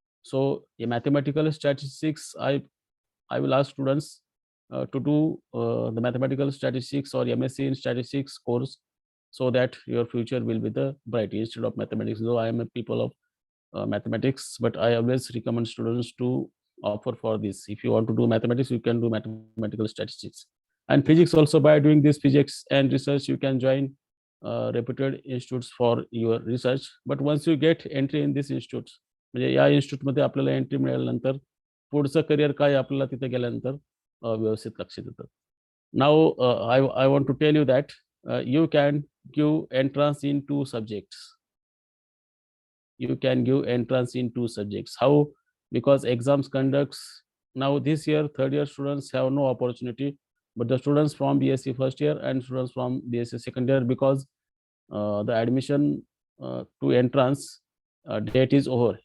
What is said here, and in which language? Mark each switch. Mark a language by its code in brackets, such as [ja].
[en] So a mathematical statistics, I will ask students to do the mathematical statistics or MSc in statistics course, so that your future will be the bright instead of mathematics. Though I am a people of mathematics, but I always recommend students to offer for this. If you want to do mathematics, you can do mathematical statistics. And physics also, by doing this physics and research, you can join reputed institutes for your research. [mr] But once you get entry in this institutes, म्हणजे या इन्स्टिट्यूटमध्ये आपल्याला entry मिळाल्यानंतर पुढचं career काय आपल्याला तिथे गेल्यानंतर व्यवस्थित लक्षात येतं. [en] Now I want to tell you that you can give entrance in 2 subjects. You can give entrance in 2 subjects. How? Because exams conducts now this year, third year students have no opportunity, but the students from BSc first year and students from BSc second year, because the admission to entrance date is over.